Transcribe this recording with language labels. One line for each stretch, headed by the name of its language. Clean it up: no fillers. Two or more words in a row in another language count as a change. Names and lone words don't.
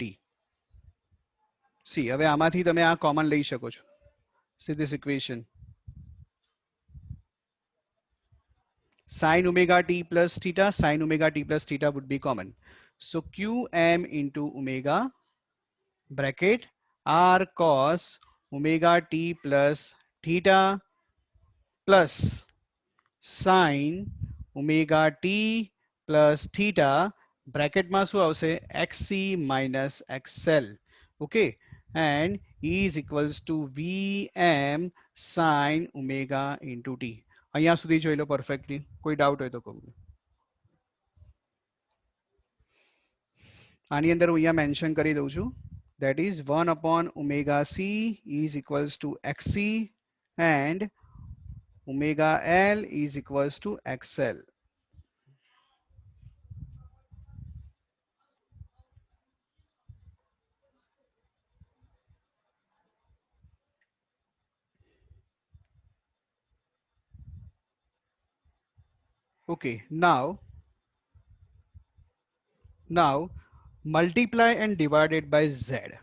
English: See,
Gujarati: હવે આમાંથી તમે આ કોમન લઈ શકો છો.
English: See this equation, sin omega t plus theta, sin omega t plus theta would be common. So qm into omega bracket r cos omega t plus theta plus sin omega t plus theta
Gujarati: બ્રેકેટમાં શું આવશે?
English: xc minus xl. Okay, and is equals to vm sin omega into t.
Gujarati: અહીંયા સુધી જોઈ લો પરફેક્ટલી. કોઈ ડાઉટ હોય તો કહું. આની અંદર હું અહીંયા મેન્શન કરી દઉં છું.
English: That is 1 upon omega c is equals to xc and omega l is equals to xl. Okay, now multiply and divided by z.